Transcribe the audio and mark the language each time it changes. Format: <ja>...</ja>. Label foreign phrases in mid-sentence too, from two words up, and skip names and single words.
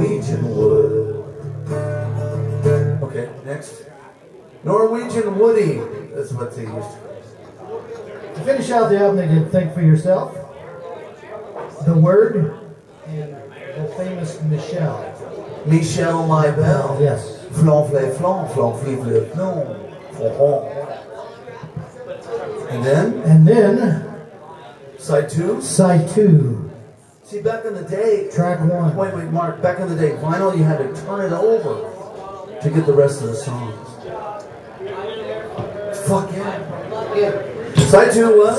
<en>Norwegian wood. Okay, next. Norwegian Woody. That's what they used to. To finish out the album, they did Think for Yourself, The Word, and the famous Michelle. Michelle, my belle. Yes. Flan, flé, flan, flan, flé, flé, flan. And then, Side 2. See, back in the day, Track 1. wait, Mark, back in the day, vinyl, you had to turn it over to get the rest of the songs. Fuck yeah. Side 2 was?</en>